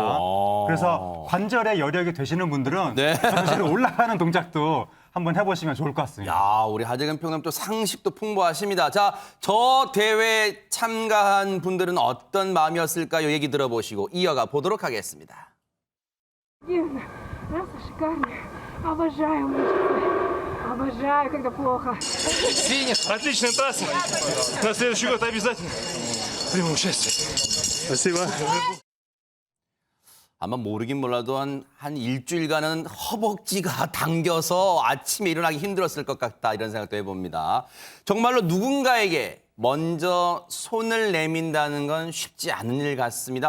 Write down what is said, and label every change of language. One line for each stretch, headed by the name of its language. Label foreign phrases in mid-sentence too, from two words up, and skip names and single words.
Korean: 어머. 그래서 관절에 여력이 되시는 분들은 네. 저런 식으로 올라가는 동작도 한번 해보시면 좋을 것 같습니다. 야 우리 하재근 평론가님 또 상식도 풍부하십니다. 자 저 대회에 참가한 분들은 어떤 마음이었을까요? 얘기 들어보시고 이어가 보도록 하겠습니다.
Russian: Дивно, просто шикарно. Обожаю мультики. Обожаю, когда плохо. Отличная трасса. На следующий год обязательно приму участие. Спасибо.
Korean: 아마 모르긴 몰라도 한 일주일간은 허벅지가 당겨서 아침에 일어나기 힘들었을 것 같다 이런 생각도 해봅니다. 정말로 누군가에게 먼저 손을 내민다는 건 쉽지 않은 일 같습니다.